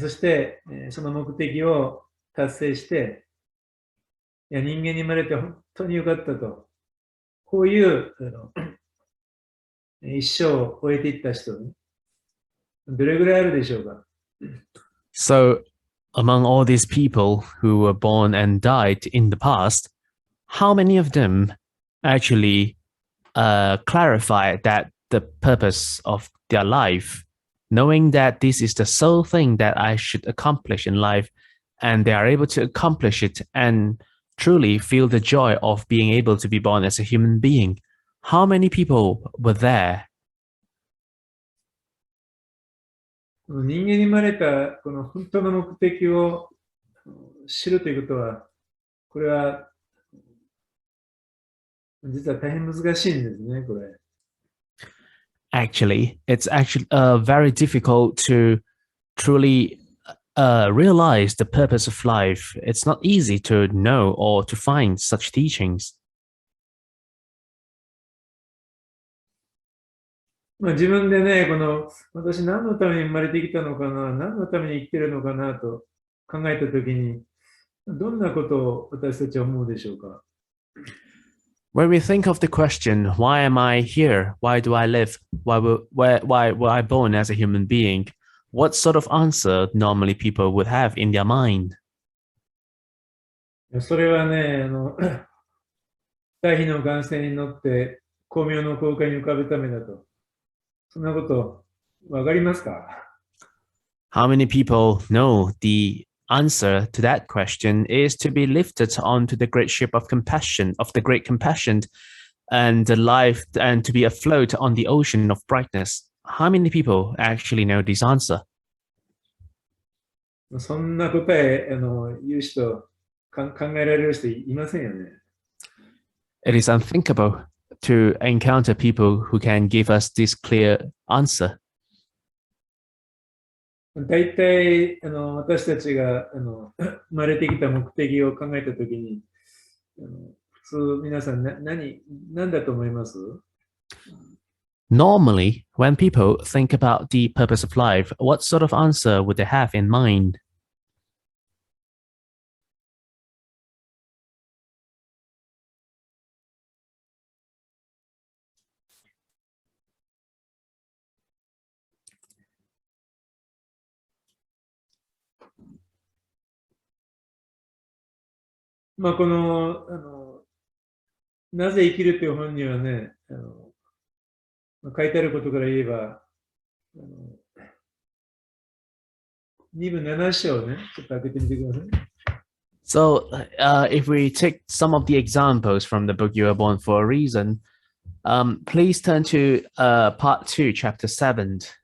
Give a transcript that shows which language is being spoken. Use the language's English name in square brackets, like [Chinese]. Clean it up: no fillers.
[Japanese] そして、その目的を達成して、いや、人間に生まれて本当に良かったと。こういう一生を終えていった人、ね、どれぐらいあるでしょうか？ [English] So among all these people who were born and died in the past, how many of them actually clarify that the purpose of their life, knowing that this is the sole thing that I should accomplish in life, and they are able to accomplish it and truly feel the joy of being able to be born as a human being? How many people were there? [Japanese] 人間に生まれたこの本当の目的を知るということは、これは実は大変難しいんですね、これ。 [English] Actually, it's actually very difficult to truly realize the purpose of life. It's not easy to know or to find such teachings. [Japanese] 自分でね、私何のために生まれてきたのかな、何のために生きてるのかなと考えたときに、どんなことを私たちは思うでしょうか？ [English] When we think of the question, why am I here? Why do I live? Why were I born as a human being? What sort of answer normally people would have in their mind? [Japanese] それはね、大悲の願船に乗って光明の航海に浮かぶためだと。そんなことわかりますか？ [English] How many people know the answer to that question is to be lifted onto the great ship of compassion, of the great compassion, and the life, and to be afloat on the ocean of brightness? How many people actually know this answer? [Japanese] そんな答え言う人、考えられる人いませんよね。 [English] It is unthinkable to encounter people who can give us this clear answer. [Japanese] 大体私たちが生まれてきた目的を考えたときに、普通皆さん何だと思います？ [English] Normally, when people think about the purpose of life, what sort of answer would they have in mind? [Japanese] この、なぜ生きるという本にはね、書いてあることから言えば、2部7章をね、ちょっと開けてみてください。 [English] So, if we take some of the examples from the book You Were Born for a Reason, please turn to part 2, chapter 7.